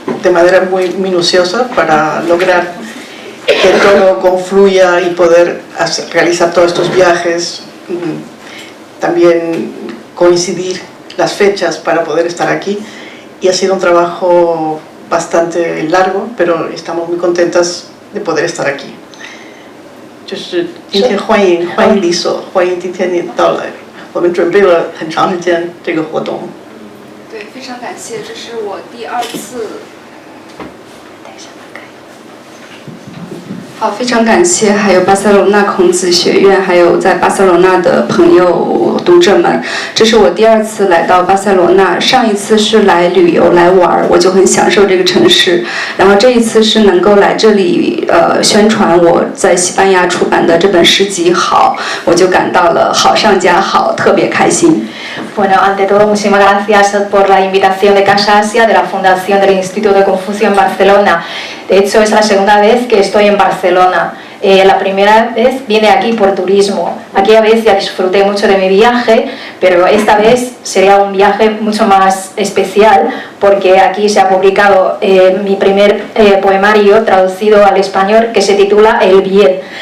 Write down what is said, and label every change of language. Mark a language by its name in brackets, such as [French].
[Spanish] de manera muy minuciosa para lograr que todo confluya y poder realizar todos estos viajes, también coincidir las fechas para poder estar aquí, y ha sido un trabajo bastante largo, pero estamos muy contentas de poder estar aquí. [Chinese] 就是今天欢迎李所，欢迎今天你到来，我们准备了很长时间这个活动。对，非常感谢，这是我第2次。好，非常感谢，还有巴塞罗那孔子学院，还有在巴塞罗那的朋友、读者们，这是我第2次来到巴塞罗那。上一次是来旅游来玩，我就很享受这个城市。然后这一次是能够来这里宣传我在西班牙出版的这本诗集《好》，我就感到了好上加好，特别开心。 [Spanish] Bueno, ante todo, muchísimas gracias por la invitación de Casa Asia, de la Fundación del Instituto de Confucio en Barcelona. De hecho, es la segunda vez que estoy en Barcelona. La primera vez vine aquí por turismo. Aquella vez ya disfruté mucho de mi viaje, pero esta vez sería un viaje mucho más especial porque aquí se ha publicado mi primer poemario traducido al español que se titula El Bien.